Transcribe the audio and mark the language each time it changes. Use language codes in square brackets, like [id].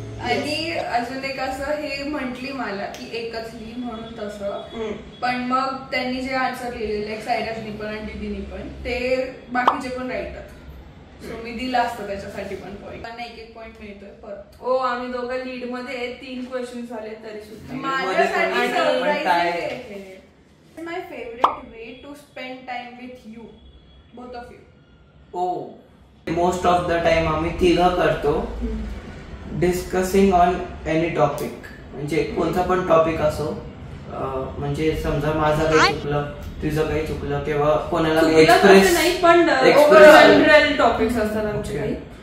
[mr] आणि अजून एक असं हे म्हंटली मला की एकच लिही म्हणून तसं, पण मग त्यांनी जे आन्सर लिहिलेले सायराजनी पण आणि दीदीनी पण ते बाकीचे पण राईटात. सो मी दिला असतं त्याच्यासाठी पण पॉईंट. त्यांना एक पॉईंट मिळतोय परत. हो आम्ही दोघं लीड मध्ये 3 क्वेश्चन झाले तरी सुद्धा माझ्यासाठी सरप्राईज आहे. [en] My favourite way to spend time with you both of you. Most of the time [mr] आम्ही तिघं करतो [en] Discussing on any topic. [mr] म्हणजे कोणता पण टॉपिक असो, म्हणजे समजा माझं काही चुकलं तुझं काही चुकलं किंवा कोणाला एक्सप्रेस नाही पण जनरल टॉपिक्स असतात आमचे काही.